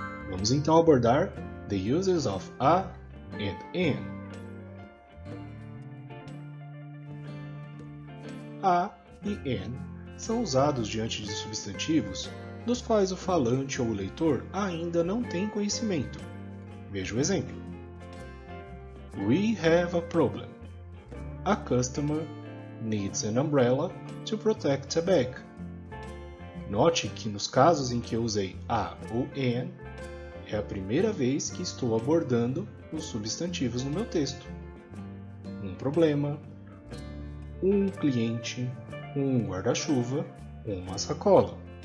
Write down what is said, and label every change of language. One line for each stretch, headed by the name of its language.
Portuguese: Vamos então abordar
English: the uses of a and an.
Portuguese: A e an são usados diante de substantivos dos quais o falante ou o leitor ainda não tem conhecimento. Veja o exemplo.
English: We have a problem. A customer needs an umbrella to protect a bag.
Portuguese: Note que nos casos em que eu usei a ou an, é a primeira vez que estou abordando os substantivos no meu texto. Um problema, um cliente, um guarda-chuva, uma sacola.